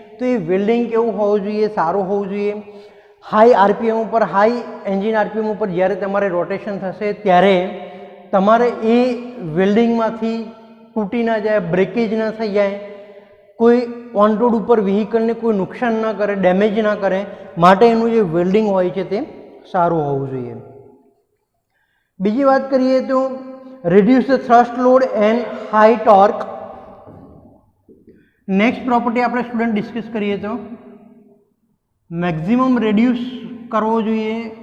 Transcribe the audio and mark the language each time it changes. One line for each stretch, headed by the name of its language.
Gujarati: તો એ વેલ્ડિંગ કેવું હોવું જોઈએ? સારું હોવું જોઈએ. હાઈ આરપીએમ ઉપર, હાઈ એન્જિન આરપીએમ ઉપર જ્યારે તમારે રોટેશન થશે ત્યારે તમારે એ વેલ્ડિંગમાંથી તૂટી ના જાય, બ્રેકેજ ના થઈ જાય, કોઈ ઓન રોડ ઉપર વ્હીકલને કોઈ નુકસાન ના કરે, ડેમેજ ના કરે, માટે એનું જે વેલ્ડિંગ હોય છે તે સારું હોવું જોઈએ. બીજી વાત કરીએ તો
English: reduce the thrust load and high torque.
Gujarati: Next property આપણે સ્ટુડન્ટ ડિસ્કસ કરીએ તો મેક્સિમમ રેડ્યુસ કરવો જોઈએ